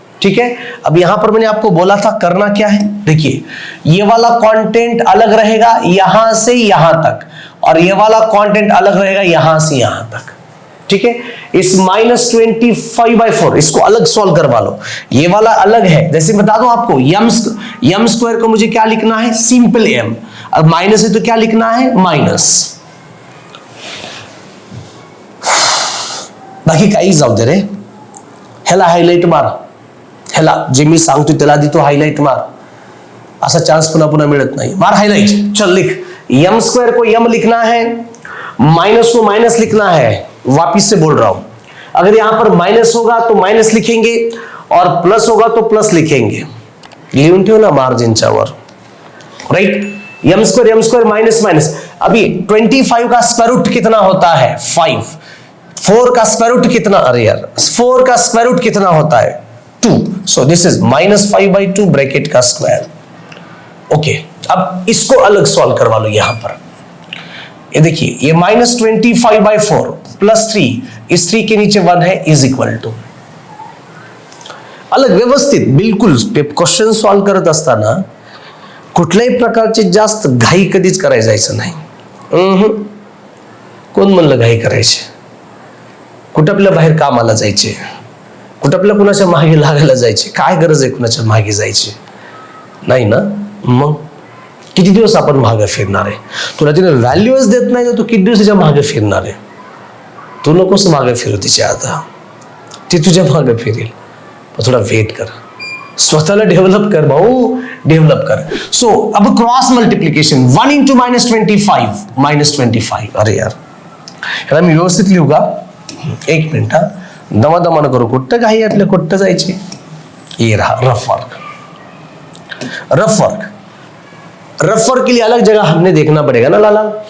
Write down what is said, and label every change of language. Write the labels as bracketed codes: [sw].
[hi] ठीक है, अब यहां पर मैंने आपको बोला था करना क्या है। देखिए ये वाला कंटेंट अलग रहेगा यहां से यहां तक, और ये वाला कंटेंट अलग रहेगा यहां से यहां तक। ठीक है, इस -25/4 इसको अलग सॉल्व करवा लो। ये वाला अलग है, जैसे बता दूं आपको, m स्क्वायर को मुझे क्या लिखना है, सिंपल m। अब माइनस है तो क्या लिखना है, माइनस। [mr] बाकी काही जाऊ दे रे, ह्याला हायलाइट मार, ह्याला जे मी सांगतो त्याला आधी तो हायलाइट मार, असा चान्स पुन्हा पुन्हा मिळत नाही, मार हायलाइट। [hi] चल लिख, m स्क्वायर को m लिखना है, माइनस को माइनस लिखना है। वापिस से बोल रहा हूं, अगर यहां पर माइनस होगा तो माइनस लिखेंगे और प्लस होगा तो प्लस लिखेंगे। [mr] लिहून ठेव ना मार्जिनच्या वर, right. [hi] m square minus minus. अभी 25 का स्क्वायर रूट कितना होता है, 5। 4 का स्क्वायर रूट कितना, अरे यार 4 का स्क्वायर रूट कितना होता है, 2। [en] So this is -5/2 bracket का square. [hi] ओके, अब इसको अलग सॉल्व करवा लो। यहां पर ये देखिए, ये -25/4 +3, इस 3 के नीचे 1 है, इज इक्वल टू, अलग व्यवस्थित बिलकुल। [mr] क्वेश्चन सॉल्व करत असताना कुठल्याही प्रकारचे जास्त घाई कधीच करायला जायचं नाही। कोण म्हणलं घाई करायचे? कुठं आपल्या बाहेर कामाला जायचे, कुठं आपल्या कुणाच्या मागे लागायला जायचे? काय गरज आहे कुणाच्या मागे जायची? नाही ना. मग किती दिवस आपण मागे फिरणार आहे? तुला तिने व्हॅल्यूच देत नाही तर तू किती दिवस तिच्या मागे फिरणार आहे? तू नकोस मागे फिरू तिच्या, आता ती तुझ्या मागे फिरेल. पण थोडा वेट कर, स्वतःला डेव्हलप कर भाऊ, डेव्हलप कर. [hi] सो अब क्रॉस मल्टिप्लिकेशन 1 into -25. [mr] अरे यार, याला मी व्यवस्थित लिहू का? एक मिनिट हा, दमादमान करू. कुठं काही यातले कुठं जायचे? [hi] ये रहा रफ वर्क. रफ वर्क के लिए अलग जगह हमने देखना पड़ेगा ना लाला.